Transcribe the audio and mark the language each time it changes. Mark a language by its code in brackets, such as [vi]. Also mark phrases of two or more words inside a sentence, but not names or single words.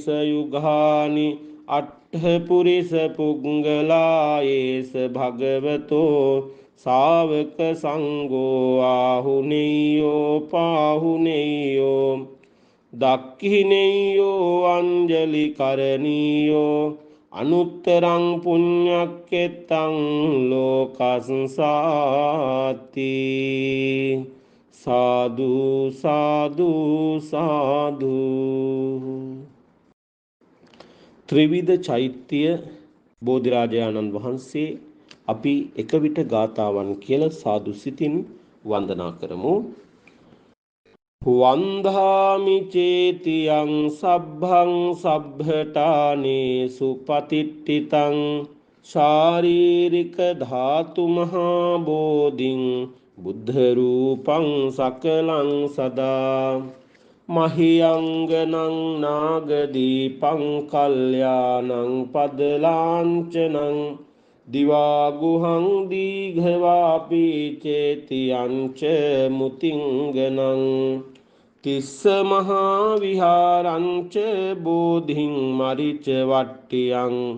[pi] යුගානි අට්ඨ පුරිස පුංගලායේස භගවතෝ ශාවක සංඝෝ ආහුනේයෝ පාහුනේයෝ දක්ඛිනේයෝ අංජලි කරණීයෝ අනුත්තරං පුඤ්ඤක්කෙත්තං ලෝකස්සාති සාදු සාදු සාදු. [si] ත්‍රිවිධ චෛත්‍ය බෝධිරාජානන් වහන්සේ අපි එක විට ගාතාවන් කියලා සාදු සිතින් වන්දනා කරමු. [pi] වන්දාමි චේතියං සබ්බං සබ්බඨානේ සුපතිට්ඨිතං ශාරීරික ධාතු මහා බෝධින් බුද්ධ රූපං සකලං සදා මහියංගනං නාගදීපං කල්යාණං පදලාංචනං දිවාගුහං දීඝවාපි චේතියංච මුතිංගනං තිස්ස මහා විහාරංච බෝධින් මරිච වට්ටියං